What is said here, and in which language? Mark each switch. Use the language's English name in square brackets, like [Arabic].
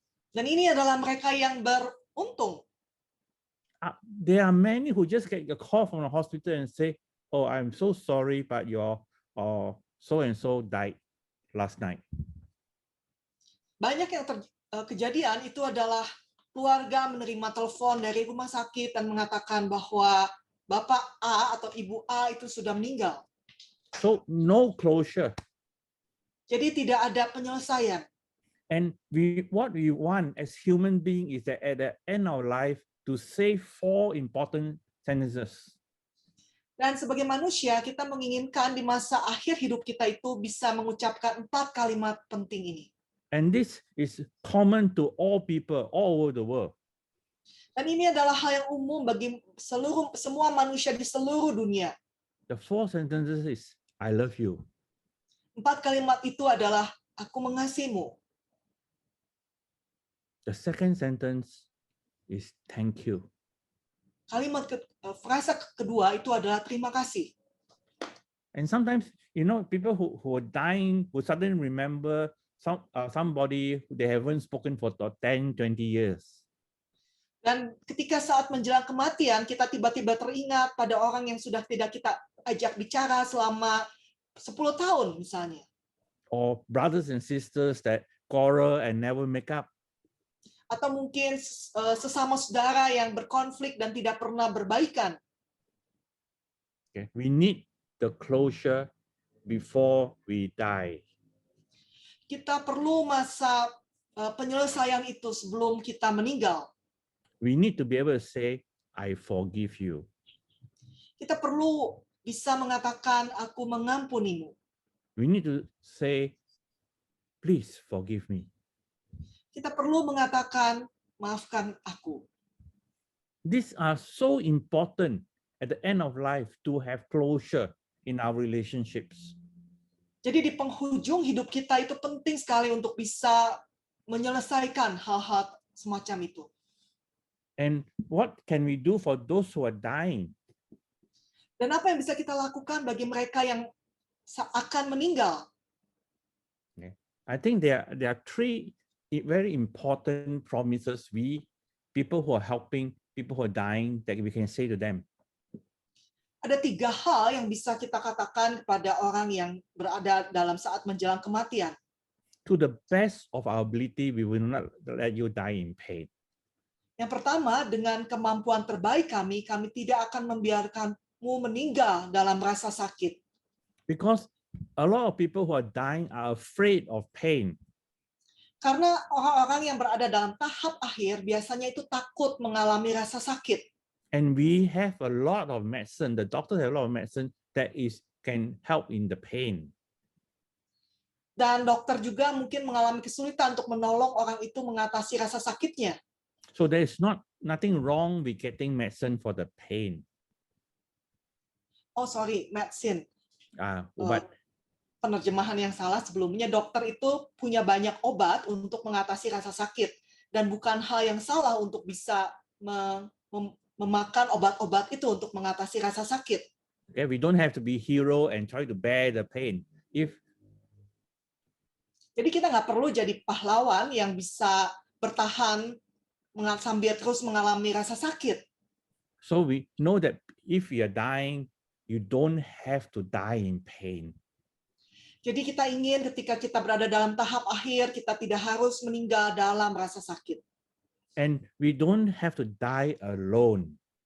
[Indonesian] Dan ini adalah mereka yang beruntung. [English] There are many who just get a call from the hospital and say, "Oh, I'm so sorry, but your so and so died last night." [Indonesian] Banyak yang kejadian itu adalah keluarga menerima telepon dari rumah sakit dan mengatakan bahwa Bapak A atau Ibu A itu sudah meninggal. [English] So no closure. [Indonesian] Jadi tidak ada penyelesaian. [English] And what we want as human beings is that at the end of life to say 4 important sentences. [Indonesian] Dan sebagai manusia kita menginginkan di masa akhir hidup kita itu bisa mengucapkan 4 kalimat penting ini. [English] And this is common to all people all over the world. [Indonesian] Dan ini adalah hal yang umum bagi semua manusia di seluruh dunia. [English] The 4 sentences is, I love you. [Indonesian] 4 kalimat itu adalah aku mengasihimu. [English] The second sentence is thank you. [Indonesian] Frasa kedua itu adalah terima kasih. [English] And sometimes, people who are dying will suddenly remember somebody they haven't spoken for 10, 20 years. [Indonesian] Dan ketika saat menjelang kematian, kita tiba-tiba teringat pada orang yang sudah tidak kita ajak bicara selama 10 tahun misalnya. [English] Or brothers and sisters that quarrel and never make up. [Indonesian] Atau mungkin sesama saudara yang berkonflik dan tidak pernah berbaikan. [English] Okay. We need the closure before we die. [Indonesian] Kita perlu masa penyelesaian itu sebelum kita meninggal. [English] We need to be able to say, I forgive you. [Indonesian] Kita perlu bisa mengatakan, aku mengampunimu. [English] We need to say, please forgive me. [Indonesian] Kita perlu mengatakan, maafkan aku. [English] These are so important at the end of life to have closure in our relationships. [Indonesian] Jadi di penghujung hidup kita itu penting sekali untuk bisa menyelesaikan hal-hal semacam itu. [English] And what can we do for those who are dying? [Indonesian] Dan apa yang bisa kita lakukan bagi mereka yang akan meninggal? [English] I think there are 3 very important promises people who are helping people who are dying, that we can say to them. [Indonesian] Ada 3 hal yang bisa kita katakan kepada orang yang berada dalam saat menjelang kematian. [English] To the best of our ability, we will not let you die in pain. [Indonesian] Yang pertama, dengan kemampuan terbaik kami tidak akan membiarkanmu meninggal dalam rasa sakit. [English] Because a lot of people who are dying are afraid of pain. [Indonesian] Karena orang-orang yang berada dalam tahap akhir biasanya itu takut mengalami rasa sakit. [English] And we have a lot of medicine, the doctors have a lot of medicine that can help in the pain. [Indonesian] Dan dokter juga mungkin mengalami kesulitan untuk menolong orang itu mengatasi rasa sakitnya. [English] So there is nothing wrong with getting medicine for the pain. Medicine. [Indonesian] Obat. Penerjemahan yang salah sebelumnya, dokter itu punya banyak obat untuk mengatasi rasa sakit. Dan bukan hal yang salah untuk bisa memakan obat-obat itu untuk mengatasi rasa sakit. [English] Okay, we don't have to be hero and try to bear the pain. [Indonesian] Jadi kita nggak perlu jadi pahlawan yang bisa bertahan sambil terus mengalami rasa sakit. [English] So we know that if we are dying, you don't have to die in pain. [Indonesian] Jadi kita ingin ketika kita berada dalam tahap akhir, kita tidak harus meninggal dalam rasa sakit. [English] And we don't have to die alone.